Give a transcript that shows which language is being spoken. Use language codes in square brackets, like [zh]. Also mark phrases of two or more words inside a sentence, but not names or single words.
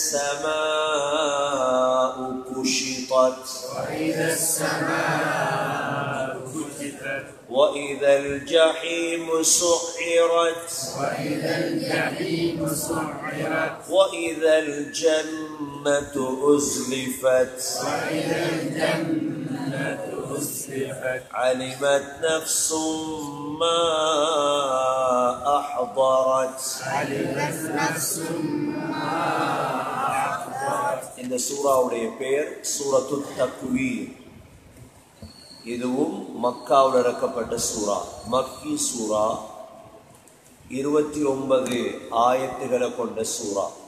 [ar] السماء كشطت وإذا الجحيم سعرت وإذا الجنة أزلفت علمت نفس ما أحضرت [ta] இந்த சூராவுடைய பெயர் [ar] سورة التكوير. [ta] இதுவும் மக்காவில் இறக்கப்பட்ட சூரா, மக்கி சூரா, 29 ஆயத்துகளை கொண்ட சூரா.